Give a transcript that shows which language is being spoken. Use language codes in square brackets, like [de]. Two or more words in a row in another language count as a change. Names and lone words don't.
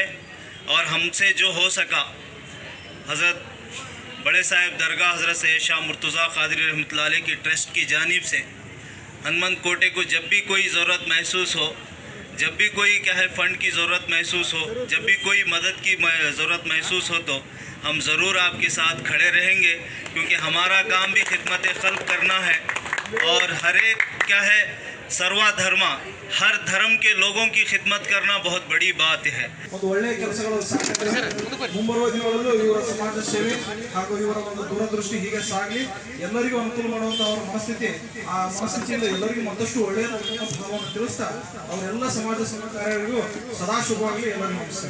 [hi] और हमसे जो हो सका, हज़रत बड़े साहिब दरगाह हज़रत सैयद शाह मुर्तज़ा क़ादरी रहमतुल्लाह अलैह की ट्रस्ट की जानिब से हनुमंतकोटे को जब भी कोई ज़रूरत महसूस हो, जब भी कोई फ़ंड की ज़रूरत महसूस हो, जब भी कोई मदद की ज़रूरत महसूस हो, तो हम ज़रूर आपके साथ खड़े रहेंगे. क्योंकि हमारा काम भी खिदमत खल्क़ करना है. और हर एक सर्वधर्म, हर धर्म के लोगों की खिदमत करना बहुत बड़ी बात है. [kn] ಒಳ್ಳೆಯ ಕೆಲಸಗಳು ಮುಂಬರುವ ದಿನಗಳಲ್ಲೂ ಇವರ ಸಮಾಜ ಸೇವೆ ಹಾಗೂ ಇವರ ಒಂದು ದೂರದೃಷ್ಟಿ ಹೀಗೆ ಸಾಗಲಿ. ಎಲ್ಲರಿಗೂ ಅನುಕೂಲ ಮಾಡುವಂತ ಅವರ ಮನಸ್ಥಿತಿಯಿಂದ ಎಲ್ಲರಿಗೂ ಮತ್ತಷ್ಟು ಒಳ್ಳೆಯ ಭಾವವನ್ನು ತಿಳಿಸ್ತಾ ಅವರೆಲ್ಲ ಸಮಾಜ ಕಾರ್ಯಗಳಿಗೂ ಸದಾ ಶುಭವಾಗಲಿ. ಎಲ್ಲರಿಗೂ ನಮಸ್ಕಾರ.